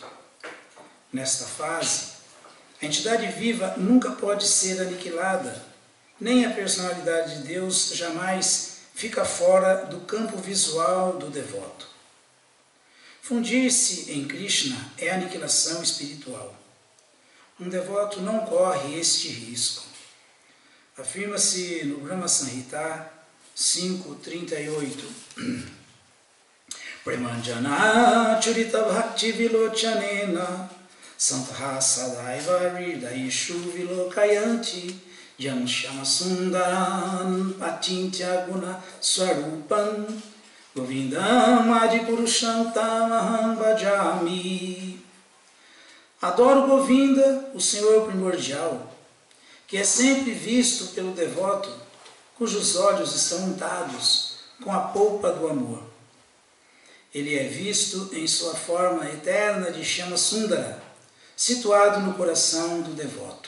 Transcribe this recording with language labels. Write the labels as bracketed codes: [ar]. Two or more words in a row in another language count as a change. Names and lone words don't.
[pt] Nesta fase, a entidade viva nunca pode ser aniquilada, nem a personalidade de Deus jamais fica fora do campo visual do devoto. Fundir-se em Krishna é aniquilação espiritual. Um devoto não corre este risco. Afirma-se no Brahma Samhita 5.38. [sa] प्रेमाञ्जन चुरित भक्ति विलोचनेन सन्तः सदैव हृदैषु विलोकयन्ति यम् शम सुन्दरन् पतिन्त्य गुण स्वरूपन् गोविन्दम् आदिपुरुषन्तमहम् भजामि. [pt] Adoro Govinda, o Senhor primordial, que é sempre visto pelo devoto, cujos olhos estão untados com a polpa do amor. Ele é visto em sua forma eterna de Shama Sundara, situado no coração do devoto.